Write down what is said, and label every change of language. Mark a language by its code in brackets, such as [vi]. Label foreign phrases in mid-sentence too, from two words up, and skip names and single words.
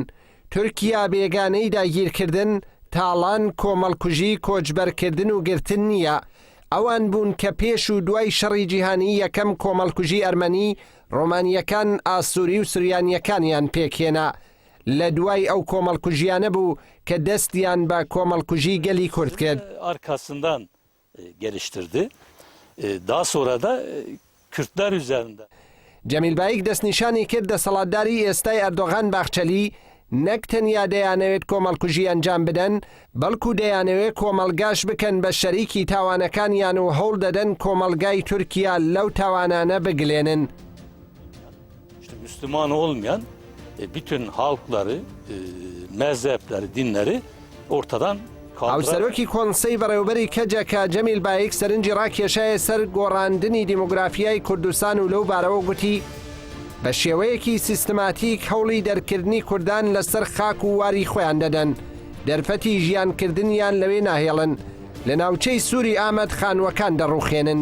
[ckb] تورکیا بێگانەی داگیرکردن، تاڵان، کۆمەڵکوژی، کۆچبەرکردن و گرتن نییە. ئەوان بوون کە پێش و دوای شەڕی جیهانی یەکەم کۆمەڵکوژی ئەرمەنی ڕۆمانیەکان ئاسووری و سوریانیەکانیان پێکهێنا. لە دوای ئەو کۆمەڵکوژیانە بوو کە دەستیان بە کۆمەڵکوژی گەلی کورد کرد. [tr] Arkasından geliştirdi. Daha sonra da Kürtler üzerinde. [ckb] جەمیل بایق دەستنیشانی کرد دەسەڵاتداری ئێستای ئەردۆغان باخچەلی نەک تەنیا دەیانەوێت کۆمەڵکوژی ئەنجام بدەن، بەڵکو دەیانەوێت کۆمەلگاش بکەن بە شەریکی تاوانەکانیان و هەوڵ دەدەن کۆمەلگای تورکیا لەو تاوانانە بگلێنن. [tr] Müslüman olmayan bütün halkları, mezhepleri, dinleri ortadan [ckb] هاوسەرۆکی کۆنسەی بەڕێوەبەری کەجەکە جەمیل بایق سەرنجی ڕاکێشایە سەر گۆڕاندنی دیموگرافیای کوردستان و لەو بارەوە گوتی بە شێوەیەکی سیستماتیک هەوڵی دەرکردنی کوردان لەسەر خاک و واری خۆیان دەدەن، دەرفەتی ژیانکردنیان لەوێ ناهێڵن، لە ناوچەی سووری ئامەد خانوەکان دەڕوخێنن.